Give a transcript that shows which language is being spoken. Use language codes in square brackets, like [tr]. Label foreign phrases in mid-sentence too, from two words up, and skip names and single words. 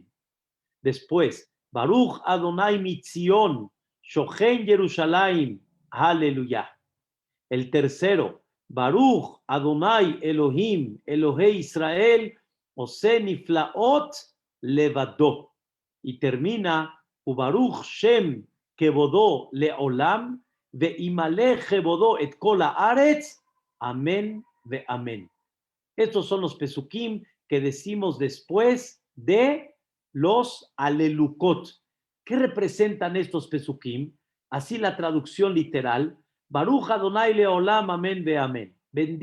[es] Después, [he] ברוך אדוני מציון, שוכן ירושלים, [es] aleluya. El tercero, [he] ברוך אדוני אלוהים, אלוהי ישראל, עושה נפלאות לבדו. [es] Y termina, [he] וברוך שם כבודו לעולם, וימלא כבודו את כל הארץ, אמן ואמן. [es] Estos son los pesukim que decimos después de los alelukot. ¿Qué representan estos pesukim? Así la traducción literal, [he] ברוך אדוני לעולם, אמן ואמן.